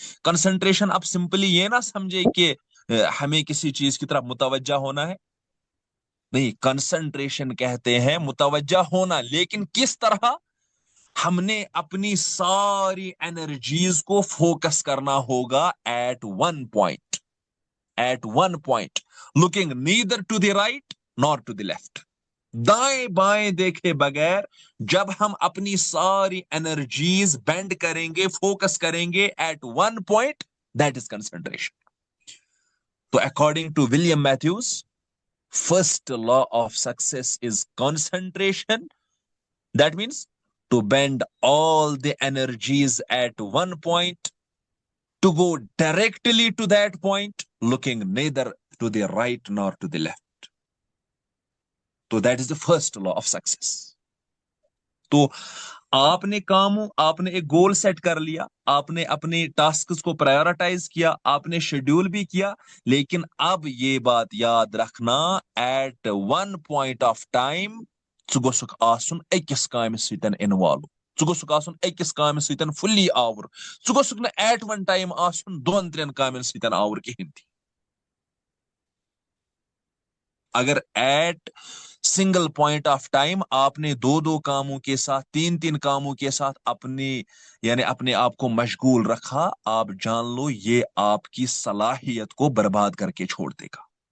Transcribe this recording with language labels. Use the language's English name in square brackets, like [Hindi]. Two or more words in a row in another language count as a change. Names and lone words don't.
[Hindi] कंसंट्रेशन आप सिंपली ये ना समझे कि हमें किसी चीज की तरफ मुतवज्जा होना है, नहीं। कंसंट्रेशन कहते हैं मुतवज्जा होना, लेकिन किस तरह? हमने अपनी सारी एनर्जीज को फोकस करना होगा [English] at one point, at one point, looking neither to the right nor to the left, [Hindi] दाएं बाएं देखे बगैर जब हम अपनी सारी एनर्जीज बेंड करेंगे, फोकस करेंगे [English] at one point, that is concentration. तो according to William Matthews, first law of success is concentration. That means to bend all the energies at one point, to go directly to that point, looking neither to the right nor to the left. So that is the first law of success. [Hindi] तो आपने एक गोल सेट कर लिया, आपने अपने टास्क्स को प्रायोरिटाइज किया, आपने शेड्यूल भी किया, लेकिन अब ये बात याद रखना, [English] at one point of time [Kashmiri] छु गोसुक आसुन अकिस कामि सतन इन्वॉल्व, छु गोसुक आसुन अकिस कामि सतन फुल्ली आवर, छु गोसुक न [English] at one time [Kashmiri] आसुन दोन त्रेन कामन सतन आवर कहिन थी। [Hindi] अगर [English] at single point of time [Hindi] आपने दो दो कामों के साथ, तीन तीन कामों के साथ अपने यानी अपने आप को मशगूल रखा, आप जान लो ये आपकी सलाहियत को बर्बाद करके छोड़ देगा।